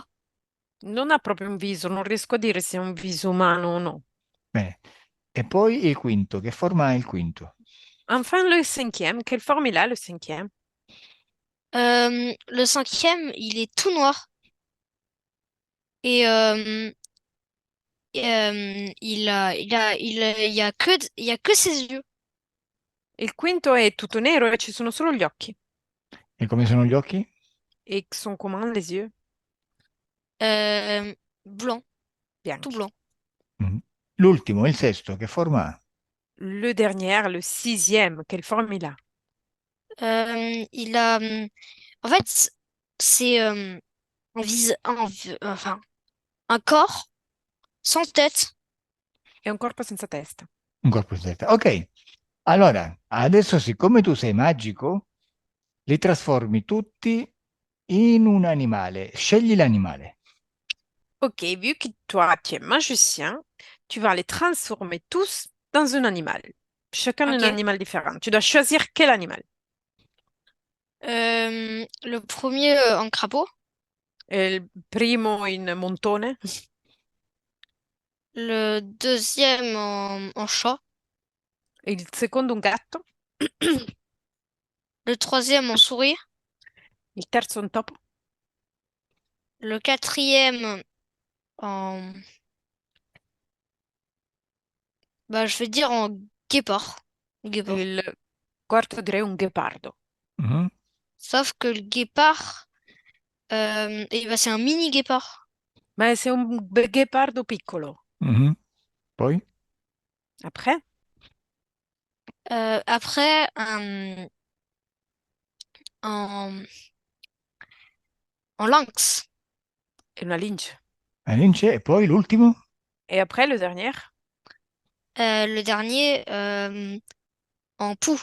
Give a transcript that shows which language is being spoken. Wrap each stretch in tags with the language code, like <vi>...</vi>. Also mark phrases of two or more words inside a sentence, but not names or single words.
<it>Non ha proprio un viso, non riesco a dire se è un viso umano o no. Bene. E poi il quinto, che forma ha il quinto?</it> <fr>Enfin, le cinquième, quelle forme il a, le cinquième? Le cinquième, il est tout noir et il y a que ses yeux.</fr> <it>Il quinto è tutto nero e ci sono solo gli occhi. E come sono gli occhi?</it> <fr>Et sont comment les yeux? Blanc, tout</fr> <it>Bianchi.</it> <fr>blanc. Mm.</fr> <it>L'ultimo, il sesto, che forma ha?</it> <fr>Le dernier, le sixième, quelle forme il a? Il a, en fait, c'est enfin, un corps sans tête.</fr> <it>È un corpo senza testa. Un corpo di testa. Ok, allora, adesso siccome tu sei magico, li trasformi tutti in un animale. Scegli l'animale.</it> <fr>Ok, vu que toi, tu es magicien, tu vas les transformer tous dans un animal. Chacun un Ok. animal différent. Tu dois choisir quel animal. Le premier en crapaud,</fr> <it>Il primo in montone,</it> <fr>le deuxième en chat,</fr> <it>il secondo un gatto,</it> <fr>le troisième en souris,</fr> <it>il terzo un topo,</it> <fr>le quatrième en, bah, je vais dire en guépard. Guépard.</fr> <it>il quarto direi un ghepardo. Mhm,</it> <fr>Sauf que le guépard, c'est un mini guépard.</fr> <it>Ma c'est un ghepardo piccolo. mhm. Poi?</it> <fr>Après, Après, en, en lynx.</fr> <it>è una lince. La lince e poi l'ultimo?</it> <fr>Et après, le dernier, Le dernier en pou.</fr>